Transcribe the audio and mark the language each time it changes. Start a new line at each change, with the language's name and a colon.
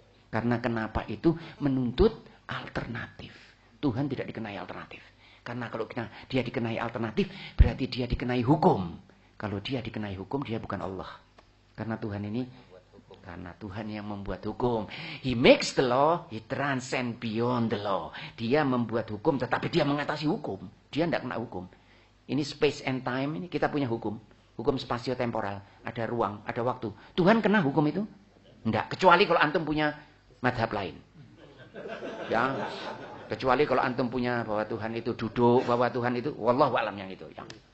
Indonesian: Karena kenapa itu menuntut alternatif. Tuhan tidak dikenai alternatif. Karena kalau dia dikenai alternatif, berarti dia dikenai hukum. Kalau dia dikenai hukum, dia bukan Allah. Karena Tuhan ini, karena Tuhan yang membuat hukum.
English: He makes the law, he transcend beyond the law.
Indonesian: Dia membuat hukum, tetapi dia mengatasi hukum. Dia tidak kena hukum. Ini
English: space and time,
Indonesian: ini kita punya hukum. Hukum spasio-temporal. Ada ruang, ada waktu. Tuhan kena hukum itu? Tidak. Kecuali kalau antum punya madhab lain. Ya, kecuali kalau antum punya bahwa Tuhan itu duduk, bahwa Tuhan itu wallahu a'lam yang itu. Ya.